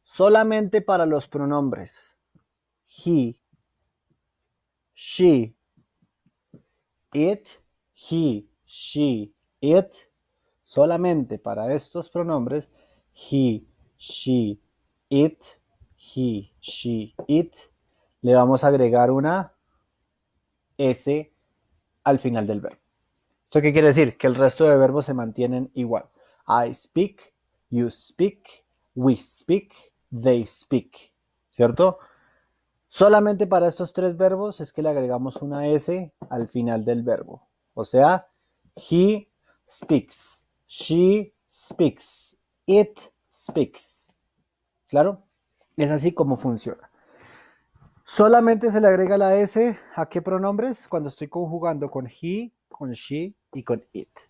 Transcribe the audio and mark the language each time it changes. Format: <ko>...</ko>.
<es>Solamente para los pronombres he, she, it, he, she, it, solamente para estos pronombres, he, she, it, he, she, it, le vamos a agregar una S al final del verbo. ¿Esto qué quiere decir? Que el resto de verbos se mantienen igual.</es> <en>I speak, you speak, we speak, they speak.</en> <es>¿Cierto? Solamente para estos tres verbos es que le agregamos una S al final del verbo. O sea,</es> <en>he speaks, she speaks, it speaks.</en> <es>¿Claro? Es así como funciona. Solamente se le agrega la S a qué pronombres cuando estoy conjugando con he, con she y con it.</es>